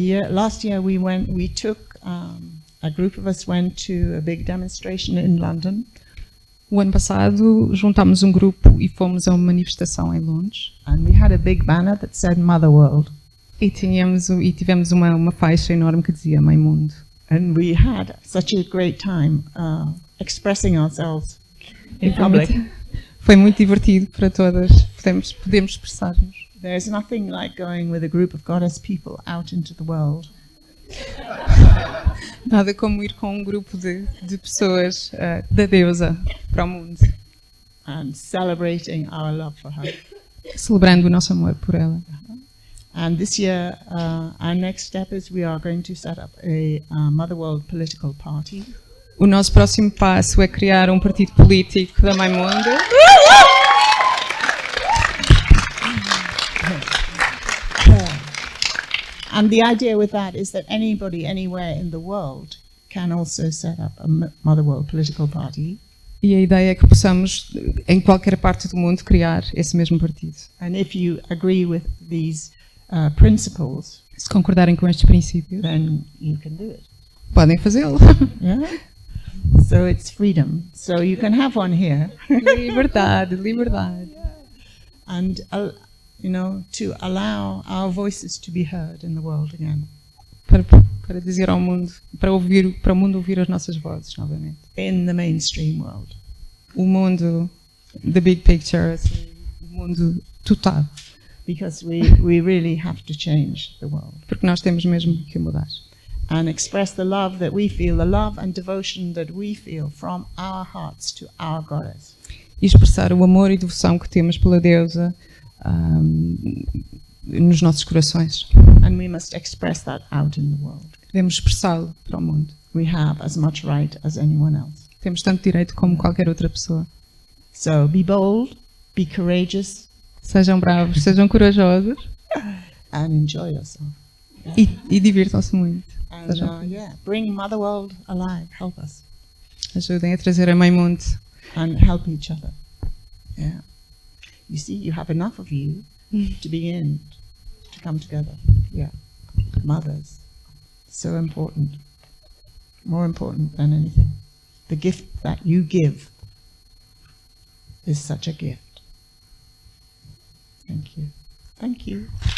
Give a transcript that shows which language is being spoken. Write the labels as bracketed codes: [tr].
[en] Last year we took a group of us went to a big demonstration in London. [pt] O ano passado juntámos um grupo e fomos a uma manifestação em Londres. [en] And we had a big banner that said MotherWorld. [pt] E tivemos uma faixa enorme que dizia MãeMundo. [en] And we had such a great time expressing ourselves in public. [pt] Foi muito divertido para todas. Podemos expressar-nos. [en] There's nothing like going with a group of goddess people out into the world. [pt] Nada como ir com um grupo de pessoas da deusa para o mundo. [en] And celebrating our love for her. [pt] Celebrando o nosso amor por ela. [en] And this year, our next step is we are going to set up a MotherWorld political party. [pt] O nosso próximo passo é criar um partido político da MãeMundo. [en] And the idea with that is that anybody, anywhere in the world can also set up a MotherWorld political party. [pt] E a ideia é que possamos, em qualquer parte do mundo, criar esse mesmo partido. [en] And if you agree with these principles, [pt] se concordarem com estes princípios, [en] then you can do it. [pt] Podem fazê-lo. [en] Yeah? So it's freedom. So you can have one here. [pt] Liberdade, liberdade. [en] And to allow our voices to be heard in the world again. [pt] Para dizer ao mundo, para o mundo ouvir as nossas vozes novamente. [en] In the mainstream world. [pt] O mundo, [en] the big picture, [pt] assim, o mundo total. [en] Because we really have to change the world. [pt] Porque nós temos mesmo que mudar. [en] And express the love that we feel, the love and devotion that we feel from our hearts to our goddess. [pt] E expressar o amor e devoção que temos pela deusa nos nossos corações. [en] And we must express that out in the world. [pt] Devemos expressá-lo para o mundo. [en] We have as much right as anyone else. [pt] Temos tanto direito como qualquer outra pessoa. [en] So be bold, be courageous. [pt] Sejam bravos, sejam corajosos. [en] And enjoy yourself. [pt] E divirtam-se muito. [en] And bring MotherWorld alive. Help us. [pt] Ajudem a trazer a MãeMundo. [en] And help each other. Yeah. You see, you have enough of you to begin to come together. Yeah. Mothers. So important. More important than anything. The gift that you give is such a gift. Thank you. Thank you.